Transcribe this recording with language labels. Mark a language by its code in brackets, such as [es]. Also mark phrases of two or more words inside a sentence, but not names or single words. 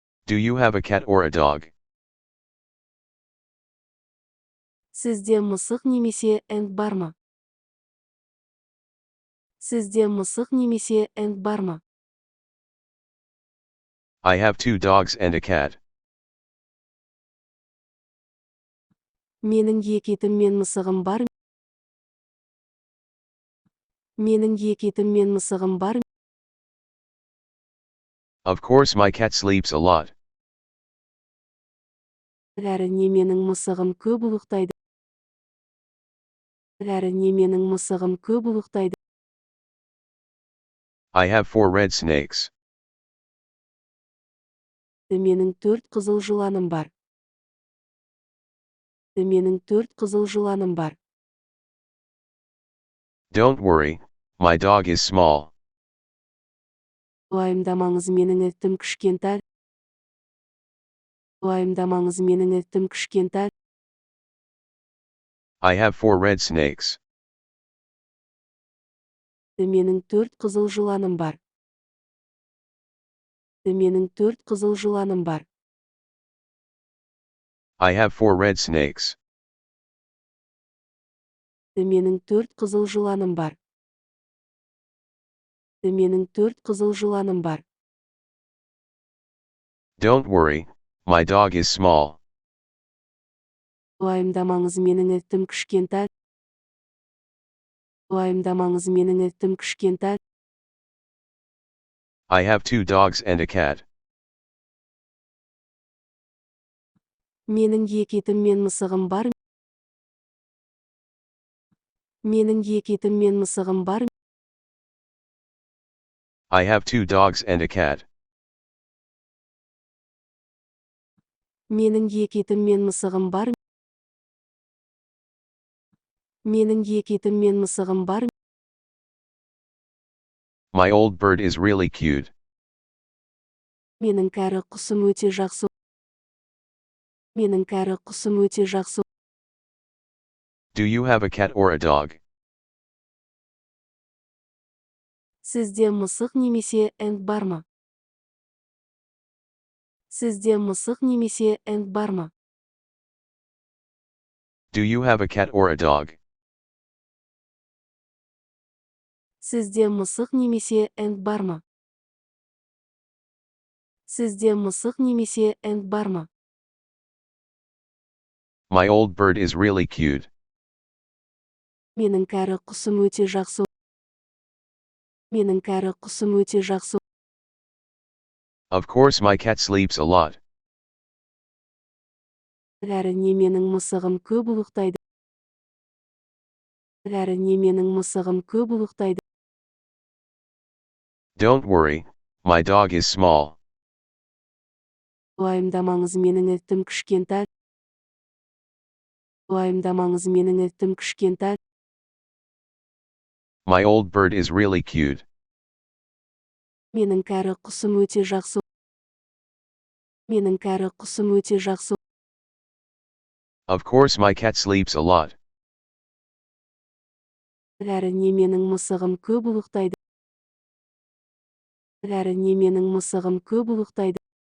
[en] Do you have a cat or a dog? [kk] Сізде мысық немесе энд бар ма? Сізде мысық немесе энд бар ма? [en] I have 2 dogs and a cat. [kk] Менің екі итім мен мысығым бар. Менің екі итім мен мысығым бар. [en] Of course my cat sleeps a lot. [kk] Әрине менің мысығым көп ұйықтайды. Әрине менің мысығым көп ұйықтайды. [en] I have 4 red snakes. [kk] Менің 4 қызыл жыланым бар. Менің 4 қызыл жыланым бар. [en] Don't worry, my dog is small. [kk] Уайымдамаңыз, менің итім кішкентай. Уайымдамаңыз, менің итім кішкентай. [en] I have 4 red snakes. [kk] Менің 4 қызыл жыланым бар. Менің 4 қызыл жыланым бар. [en] I have 4 red snakes. [kk] Менің 4 қызыл жыланым бар. Менің 4 қызыл жыланым бар. [en] Don't worry, my dog is small. [kk] Уайымдамаңыз, менің итім кішкентай. Уайымдамаңыз, менің итім кішкентай. [en] I have 2 dogs and a cat. [kk] Менің екі итім мен мысығым бар. Менің екі итім мен мысығым бар. [en] I have 2 dogs and a cat. [kk] Менің екі итім мен мысығым бар. Менің екі итім мен мысығым бар. [en] My old bird is really cute. [kk] Менің кәрі құсым өте жақсы. Менің кәрі құсым өте жақсы. [en] Do you have a cat or a dog? [kk] Сізде мысық немесе энд бар ма? Сізде мысық немесе энд бар ма? [en] Do you have a cat or a dog? [kk] Сізде мысық немесе энд бар ма? Сізде мысық немесе энд бар ма? [en] My old bird is really cute. [kk] Менің кәрі құсым өте жақсы. Менің кәрі құсым өте жақсы. [en] Of course my cat sleeps a lot. [kk] Әрине менің мысығым көп ұйықтайды. Әрине менің мысығым көп ұйықтайды. [en] Don't worry, my dog is small. [kk] Уайымдамаңыз, менің итім кішкентай. Уайымдамаңыз, менің итім кішкентай. [en] My old bird is really cute. [kk] Менің кәрі құсым өте жақсы. Менің кәрі құсым өте жақсы. [en] Of course my cat sleeps a lot. [kk] Әрине менің мысығым көп ұйықтайды. Әрине менің мысығым көп ұйықтайды.